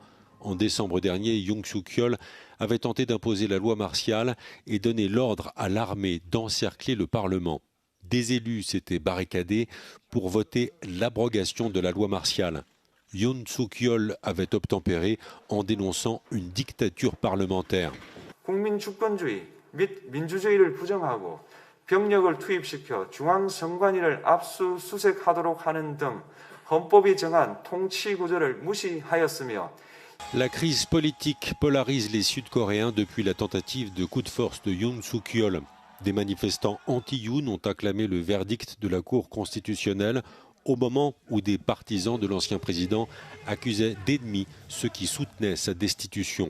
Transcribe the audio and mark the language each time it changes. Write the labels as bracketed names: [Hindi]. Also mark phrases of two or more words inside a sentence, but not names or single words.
[French] En décembre dernier, Yoon Suk-yeol avait tenté d'imposer la loi martiale et donné l'ordre à l'armée d'encercler le Parlement. Des élus s'étaient barricadés pour voter l'abrogation de la loi martiale. Yoon Suk-yeol avait obtempéré en dénonçant une dictature parlementaire. [Korean] 국민주권주의 및 민주주의를 부정하고 병력을 투입시켜 중앙선관위를 압수수색하도록 하는 등 헌법이 정한 통치구조를 무시하였으며 [French] La crise politique polarise les Sud-Coréens depuis la tentative de coup de force de Yoon Suk-yeol. Des manifestants anti-Yoon ont acclamé le verdict de la Cour constitutionnelle au moment où des partisans de l'ancien président accusaient d'ennemis ceux qui soutenaient sa destitution.